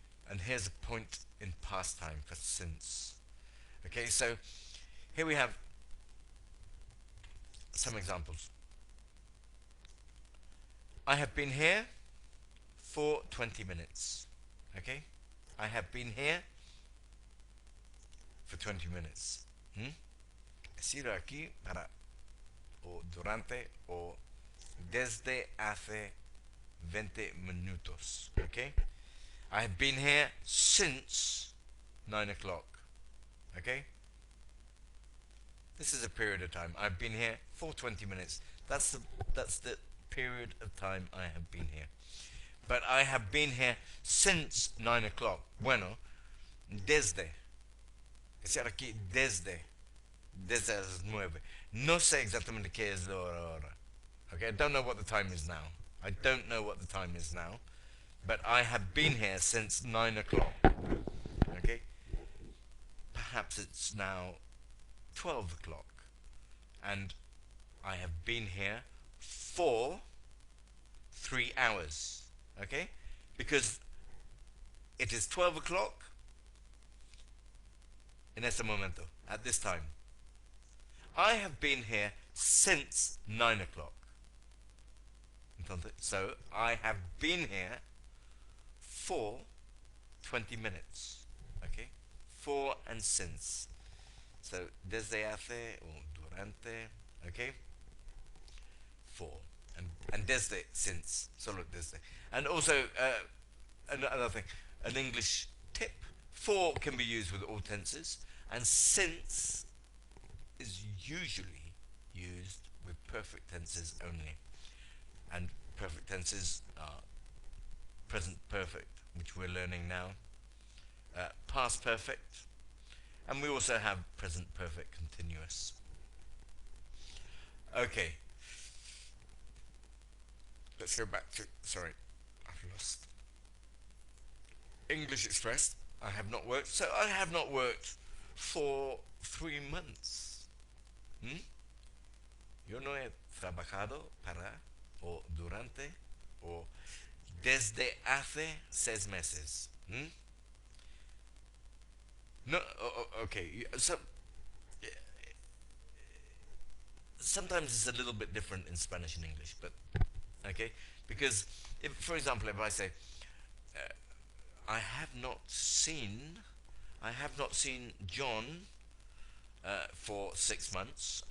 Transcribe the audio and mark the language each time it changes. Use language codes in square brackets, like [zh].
[en] And here's a point in past time for since. Okay, so here we have some examples. I have been here for 20 minutes. Okay? I have been here for 20 minutes. Hmm? [es] Decirlo aquí para o durante o desde hace 20 minutos. [en] Okay? I have been here since 9 o'clock. Okay? This is a period of time. I've been here for 20 minutes. That's the period of time I have been here. But I have been here since 9 o'clock. [es] Bueno, desde. Es decir, aquí desde las 9. No sé exactamente qué es la hora ahora. [en] Okay, I don't know what the time is now. I don't know what the time is now. But I have been here since 9 o'clock. Okay? Perhaps it's now 12 o'clock. And I have been here for 3 hours. Okay? Because it is 12 o'clock [es] en este momento, [en] at this time. I have been here since 9 o'clock. [es] Entonces, [en] so I have been here for 20 minutes. Okay? For and since. [es] So, desde hace or durante. [en] Okay? For. And desde, since. [es] Solo desde. [en] And also, another thing, an English tip. For can be used with all tenses, and since is usually used with perfect tenses only. And perfect tenses are present perfect, which we're learning now, past perfect, and we also have present perfect continuous. Okay. Let's go back to, sorry, I've lost. English Express, I have not worked. So I have not worked for 3 months. ¿Mm? [es] Yo no he trabajado para, o durante, o desde hace 6 meses. ¿Mm? [en] No, okay. So sometimes it's a little bit different in Spanish and English, but okay, because if, for example, if I say, I have not seen, I have not seen John for 6 months.